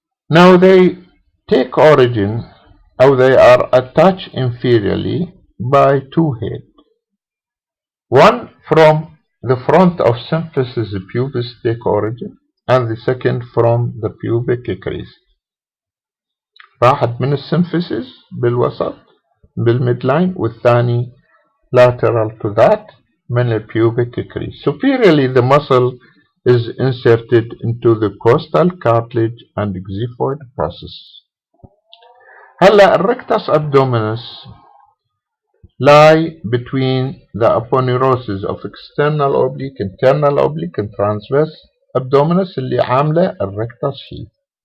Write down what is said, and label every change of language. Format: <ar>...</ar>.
<en>Now they take origin, or they are attached inferiorly by two heads. One from the front of symphysis pubis take origin, and the second from the pubic crest.</en> <ar>واحد من السيمفيسيس بالوسط بالميدلاين، والثاني</ar> <en>lateral to that</en> <ar>من الpubic crest.</ar> <en>Superiorly the muscle is inserted into the costal cartilage and xiphoid process.</en> <ar>هلا</ar> <en>الrectus abdominis lie between the aponeurosis of external oblique, internal oblique and transverse abdominis</en> <ar>اللي عاملة</ar> <en>الrectus sheath.</en>